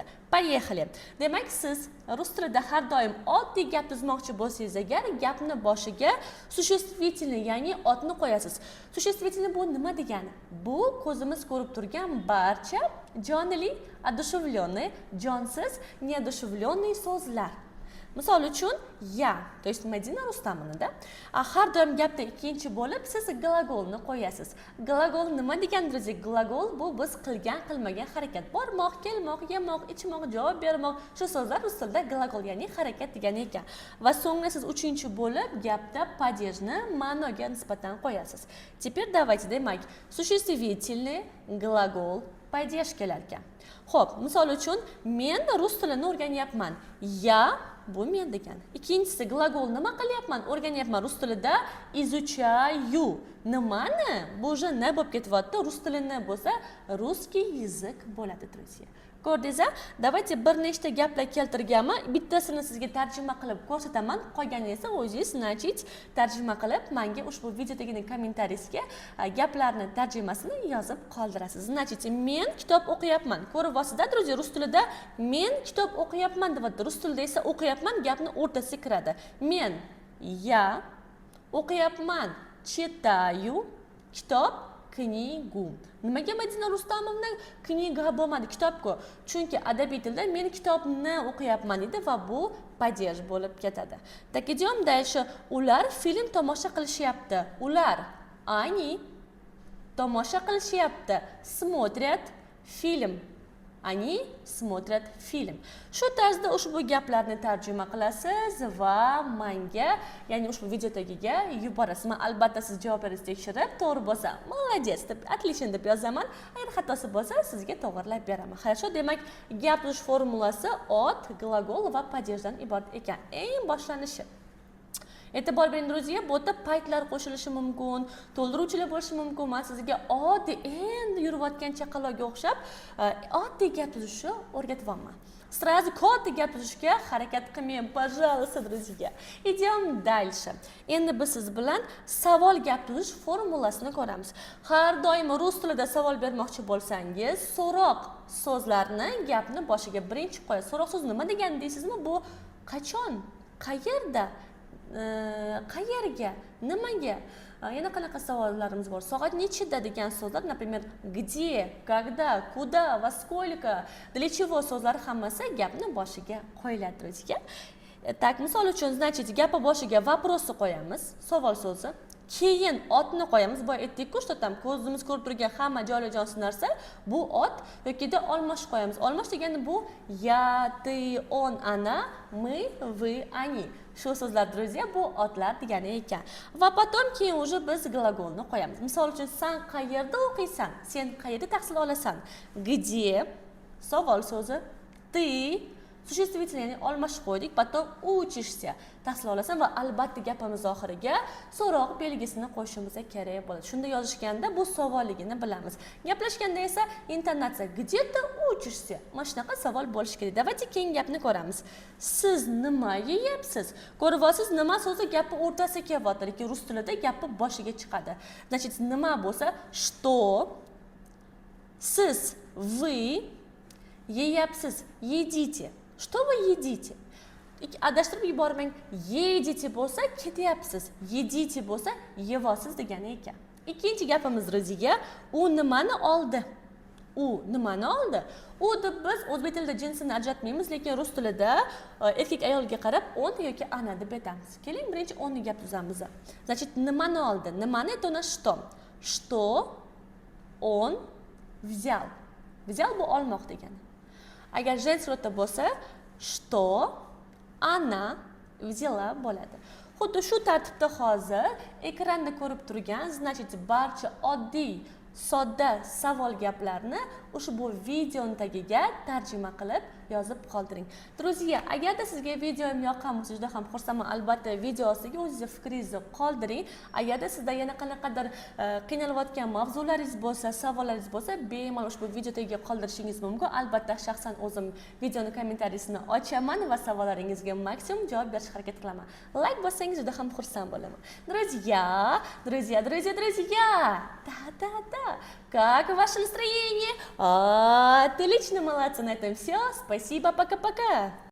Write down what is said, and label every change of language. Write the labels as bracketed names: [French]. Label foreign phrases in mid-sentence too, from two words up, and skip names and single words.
[Uzbek] Поехали. Demak, siz rus tilida har doim oddiy gap tuzmoqchi bo'lsangiz agar, gapni boshiga существительный, ya'ni otni qo'yasiz. Существительный bu nima degani? Bu ko'zimiz ko'rib turgan barcha jonli, одушевленный, jonsiz, неодушевленный so'zlar. Misol uchun ya, [Russian] то есть [Uzbek] Madina Rustamovna, har doim gapda ikkinchi bo'lib siz gлаголni qo'yasiz. Gлагол nima degan, друзья? Gлагол bu biz qilgan, qilmagan harakat. Bormoq, kelmoq, yemoq, ichmoq, javob bermoq. Shu so'zlar rus tilida gлагол, ya'ni harakat degani ekan. Va so'ngra siz uchinchi bo'lib gapda падежni ma'noga nisbatan qo'yasiz. [Russian] Теперь давайте, demak, существительный, глагол, [Uzbek] падеж kelar ekan. Xo'p, misol uchun men rus tilini o'rganyapman. Ya bu men degan. Ikkinchisi gлагол nima qilyapman? O'rganyapman rus tilida изучаю. Nimani? Bu уже ne bo'lib ketyapti. Rus tilini bo'lsa [Russian] русский язык [Uzbek] bo'ladi, друзья. Ko'rdingiz? Давайте bir nechta gaplar keltirganman. Bittasini sizga tarjima qilib ko'rsataman. Qolganini esa o'zingiz, значит, tarjima qilib menga ushbu videodagi kommentariyga gaplarni tarjimasini yozib qoldirasiz. Значит, men kitob o'qiyapman. Ko'ryapsizda, друзья, rus tilida men kitob o'qiyapman deyapti. Rus tilida esa o'qiyapman gapni o'rtasiga kiradi. Men я o'qiyapman, читаю, kitob, knigu. Nimaga Madina Rustamovna kniga bo'lmadi, kitobku? Chunki adabiy tilda men kitobni o'qiyapman deydi va bu падеж bo'lib ketadi. [Russian] Так, идем дальше. [Uzbek] Ular film tomosha qilishyapti. Ular, они tomosha qilishyapti. [Russian] Смотрят film. Они смотрят film. [Uzbek] Shu tarzda ushbu gaplarni tarjima qilasiz va menga, ya'ni ushbu video tagiga yuborasiz. Men albatta siz javoblaringizni tekshirib, to'g'ri bo'lsa, молодец deb, отлично deb yozaman. Agar xatosi bo'lsa, sizga to'g'rilab beraman. Хорошо, demak, gap tuzish formulasi ot, gлагол va падежdan iborat ekan. Eng boshlanishi. E'tibor bering, друзья, bu yerda paytlar qo'shilishi mumkin, to'ldiruvchilar bo'lishi mumkin. Men sizga oddiy endi yurayotgan chaqaloqqa o'xshab oddiy gap tuzishni o'rgatyapman. Сразу katta gap tuzishga harakat qilmang, пожалуйста, друзья. [Russian] Идем дальше. [Uzbek] Endi biz siz bilan savol gap tuzish formulasini ko'ramiz. Har doim rus tilida savol bermoqchi bo'lsangiz, so'roq so'zlarni gapni boshiga birinchi qo'yasiz. So'roq so'z nima degani deysizmi? Bu qachon, qayerda, qayerga, nimaga? Yana qanaqa savollarimiz bor? Soat nechida degan so'zlar, [Russian] например, где, когда, куда, во сколько, для чего [Uzbek] so'zlari hammasi gapni boshiga qo'yiladi, [Russian] друзья. [Uzbek] Tak, misol uchun, значит, gapi boshiga vопросni qo'yamiz, savol so'zi. Keyin otni qo'yamiz. Boya aytdik-ku, [Russian] что там [Uzbek] ko'zimiz ko'rib turgan hamma jonli-jonsiz narsa bu ot yokida olmosh qo'yamiz. Olmosh degani bu [Russian] я, ты, он, она, мы, вы, они. [Uzbek] Shu so'zlar, друзья, bu otlar degani ekan. Va потом keyin уже biz gлаголni qo'yamiz. Misol uchun, sen qayerda o'qiysan? Sen qayerda tahsil olasan? Где? Savol so'zi. [Russian] Ты Существительное, [Uzbek] ya'ni almashib qo'ydik, [Russian] потом учишься [Uzbek] tahsil olasan va albatta gapimiz oxiriga so'roq belgisini qo'shishimiz kerak bo'ladi. Shunda yozishganda bu savolligini bilamiz. Gaplashganda esa intonatsiya [Russian] где-то учишься. [Uzbek] Mana shunaqa savol bo'lishi kerak. Давайте keyin gapni ko'ramiz. Siz nima yeyapsiz? Ko'ryapsiz, nima so'zi gapi o'rtasiga kelyapti, lekin rus tilida gapi boshiga chiqadi. Значит, nima bo'lsa, что siz, [Russian] вы yeyapsiz, едите. Что вы едите? [Uzbek] Adashtirib yubormang. Едите bo'lsa ketyapsiz, едите bo'lsa yeyapsiz degani ekan. Ikkinchi gapimiz ro'ziga, u nimani oldi? U nimani oldi? U deb biz o'zbek tilida jinsini ajratmaymiz, lekin rus tilida erkak ayolga qarab on yoki ana deb aytamiz. Keling, birinchi onni gap tuzamiz. [Russian] Значит, [Uzbek] nimani oldi? Nimani [Russian] это у нас что? Что он взял? [Uzbek] Взял bu olmoq degani. Agar женский rodda bo'lsa, [Russian] что она взяла bo'ladi. [Uzbek] Xuddi shu tartibda hozir ekranda ko'rib turgan, значит, barcha oddiy, sodda savol gaplarni ushbu videoning tagiga tarjima qilib yozib qoldiring. Друзья, agarda sizga videom yoqqan bo'lsa, juda ham xursandman. Albatta, video ostiga o'zingiz fikringizni qoldiring. Agarda sizda yana qanaqadir qiynalayotgan mavzularingiz bo'lsa, savollaringiz bo'lsa, bemalol ushbu video tagiga qoldirishingiz mumkin. Albatta, shaxsan o'zim videoning kommentariyasini ochaman va savollaringizga maksimum javob berishga harakat qilaman. Like bossangiz juda ham xursand bo'laman. [Russian] Друзья, да-да-да. Как ваше настроение? Отлично, молодцы, на этом все. Спасибо, пока-пока.